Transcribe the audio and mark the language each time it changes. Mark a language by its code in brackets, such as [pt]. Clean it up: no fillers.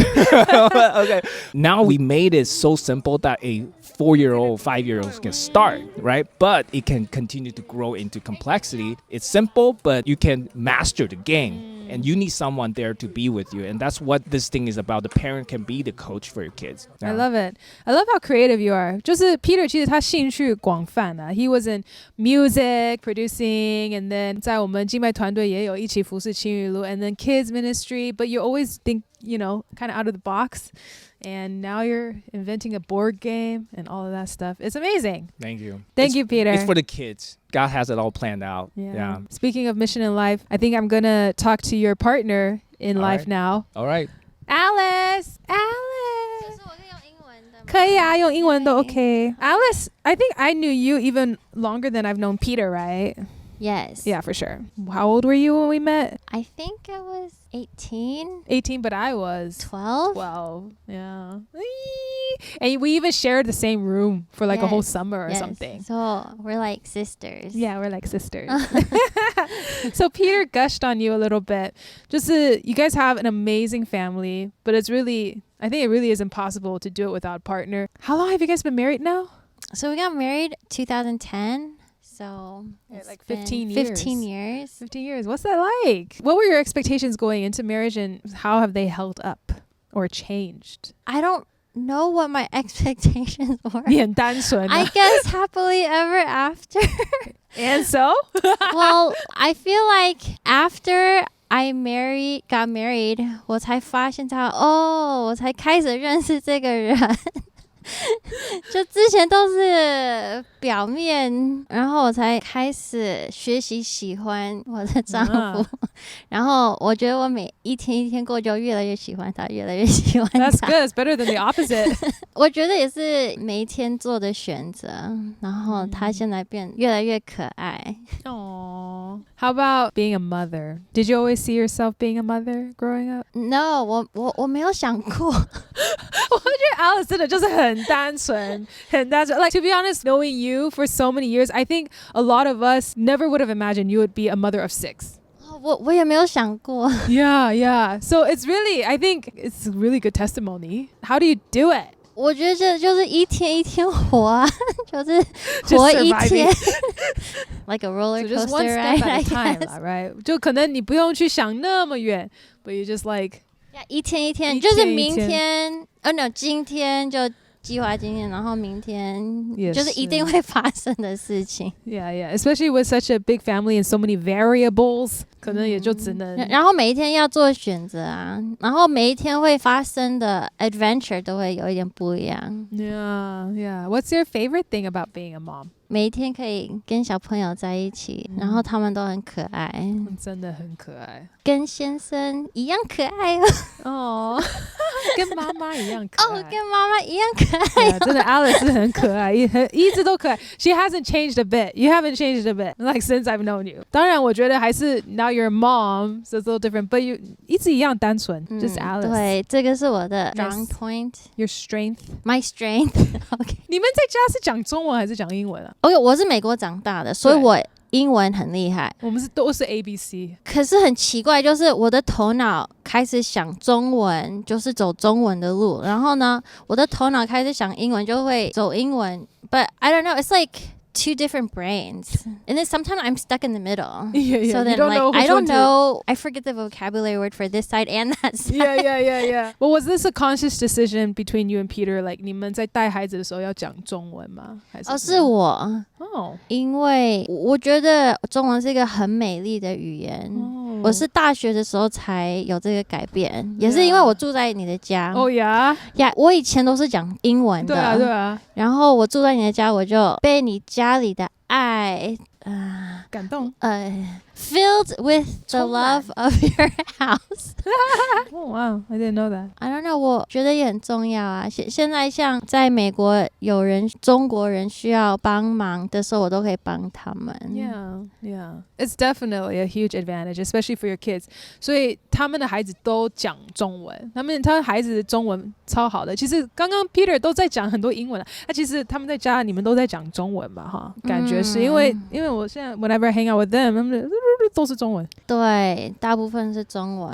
[en] Okay. Now we made it so simple that a 4-year-old, 5-year-old can start, right? But it can continue to grow into complexity. It's simple, but you can master the game. And you need someone there to be with you. And that's what this thing is about. The parent can be the coach for your kids. I love it. I love how creative you are. [zh] 就是 Peter 其实他兴趣广泛啊. [en] He was in music, producing, and then [zh] 在我们敬拜团队也有一起服侍青雨路 [en] and then kids ministry. But you always think, you know, kind of out of the box. And now you're inventing a board game and all of that stuff. It's amazing. Thank you. Thank you, Peter. It's for the kids. God has it all planned out. Yeah. Speaking of mission in life, I think I'm going to talk to your partner in life now. All right. Alice. [zh] 就是我可以用英文的吗？可以啊，用英文都 OK. [en] Alice, I think I knew you even longer than I've known Peter, right? Yes. Yeah, for sure. How old were you when we met? I think I was 18. 18, but I was 12. 12. Yeah. And we even shared the same room for like a whole summer or something. So we're like sisters. Yeah, we're like sisters. So Peter gushed on you a little bit. Just you guys have an amazing family, but it's really, I think it really is impossible to do it without a partner. How long have you guys been married now? So we got married 2010. So it's like 15 years. 15 years. 15 years. What's that like? What were your expectations going into marriage and how have they held up or changed? I don't know what my expectations were. [zh] 你很单纯啊。 [en] I guess happily ever after. And so? Well, I feel like after I got married, [zh] 我才发现我才开始认识这个人。就之前都是表面，然后我才开始学习喜欢我的丈夫，然后我觉得我每一天一天过就越来越喜欢他，越来越喜欢他。 [en] That's good. It's better than the opposite. [zh] 我觉得也是每一天做的选择，然后他现在变越来越可爱。 [en] Aww. How about being a mother? Did you always see yourself being a mother growing up? [zh] No, 我没有想过。我觉得 Alice 真的就是很单纯，很单纯。 [en] Like, to be honest, knowing you for so many years, I think a lot of us never would have imagined you would be a mother of 6. [zh] 我也没有想过。 [en] Yeah. So it's really, I think it's a really good testimony. How do you do it? [zh] 我觉得这就是一天一天活啊，就是活一天 ， [en] like a roller So just coaster one step ride, at I a time, guess. right? [zh] 就可能你不用去想那么远 [en] but you just like [zh] 一天一天，一天就是明天，no， 今天就计划今天，然后明天就是一定会发生的事情。 [en] Yeah. Especially with such a big family and so many variables, [zh] 可能也就只能。然后每一天要做选择啊，然后每一天会发生的 adventure 都会有一点不一样。 [en] Yeah. What's your favorite thing about being a mom? [zh] 每一天可以跟小朋友在一起，然后他们都很可爱，真的很可爱，跟先生一样可爱哦。跟妈妈一样可爱。跟妈妈一样可爱。 Yeah, 真的 Alice 是很可爱，一直都可爱。 [en] She hasn't changed a bit. You haven't changed a bit. Like since I've known you. [zh] 当然，我觉得还是 [en] now you're a mom, so it's a little different. But you [zh] 一直一样单纯， [en] just Alice. [zh] 对，这个是我的 [en] strong point. Your strength. My strength. OK. [zh] 你们在家是讲中文还是讲英文啊？ OK， 我是美国长大的，所以我英文很厉害。我们都是 ABC。可是很奇怪，就是我的头脑开始想中文，就是走中文的路，然后呢，我的头脑开始想英文，就会走英文。 [en] But I don't know, it's like two different brains, and then sometimes I'm stuck in the middle. Yeah. So then, you don't like, know I don't know. I forget the vocabulary word for this side and that side. Yeah. Well, was this a conscious decision between you and Peter? [zh] Like, 你们在带孩子的时候要讲中文吗？还是是我。因为我觉得中文是一个很美丽的语言。我是大学的时候才有这个改变，也是因为我住在你的家。哦呀，我以前都是讲英文的，对啊，然后我住在你的家，我就被你家里的爱感动。 [en] filled with the love of your house. Oh wow, I didn't know that. I don't know， [zh] 我觉得也很重要啊。现在像在美国有中国人需要帮忙的时候，我都可以帮他们。 [en] Yeah. It's definitely a huge advantage, especially for your kids. [zh] 所以他们的孩子都讲中文，他孩子的中文超好的。其实刚刚 Peter 都在讲很多英文了，其实他们在家你们都在讲中文吧？哈，感觉是因为我现在 [en] whenever I hang out with them， [zh] 他们都是中文。对，大部分是中文，